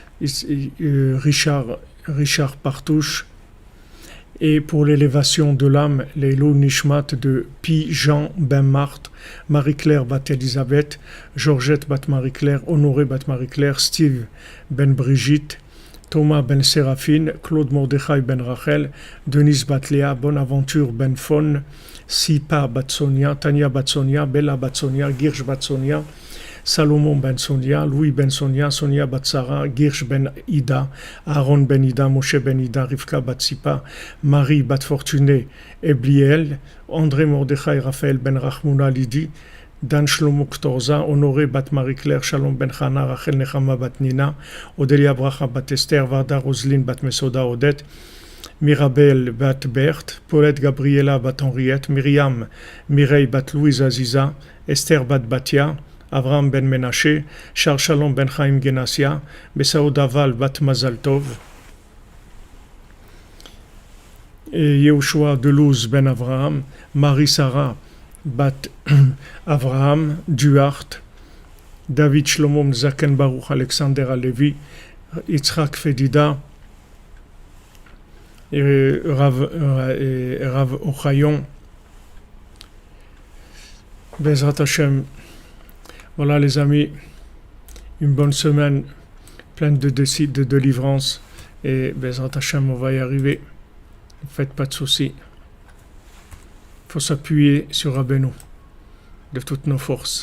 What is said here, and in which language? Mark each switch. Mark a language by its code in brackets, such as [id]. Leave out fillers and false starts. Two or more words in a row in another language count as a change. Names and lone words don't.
[fr] Richard Partouche, et pour l'élévation de l'âme, l' [he] Elou Nishmat [fr] de Pi Jean ben Marthe, Marie-Claire bat Elisabeth, Georgette bat Marie-Claire, Honoré bat Marie-Claire, Steve ben Brigitte, Thomas ben Séraphine, Claude Mordechai ben Rachel, Denise bat Léa, Bonaventure ben Fon, Sipa bat Sonia, Tania bat Sonia, Bella bat Sonia, Girsch bat Sonia, Salomon ben Sonia, Louis ben Sonia, Sonia bat Sarah, Girsch ben Ida, Aaron ben Ida, Moshe ben Ida, Rivka bat Sipa, Marie bat Fortuné, Ebliel, André Mordechai, Raphaël ben Rachmouna Lydie, Dan Shlomo Ktorza, Honoré bat Marie-Claire, Shalom ben Chana, Rachel Nechama bat Nina, Odélia Bracha bat Esther, Varda Roselyne bat Mesoda Odette, Mirabel bat Berthe, Paulette Gabriela bat Henriette, Myriam Mireille bat Louise Aziza, Esther bat Batia, Avraham ben Menaché, Charles Shalom ben Chaim Genassia, Besaoud Aval bat Mazal Tov, et Yehoshua Delouz ben Avraham, Marie Sarah bat Avraham, Duarte, David Shlomo Zaken Baruch Alexander Alevi, Yitzhak Fedida, et Rav Ochayon, [he] Bezrat Hashem. [fr] Voilà les amis, une bonne semaine pleine de délivrance et [he] Bezrat Hashem, [fr] on va y arriver. Ne faites pas de soucis. Il faut s'appuyer sur Rabbeinu de toutes nos forces.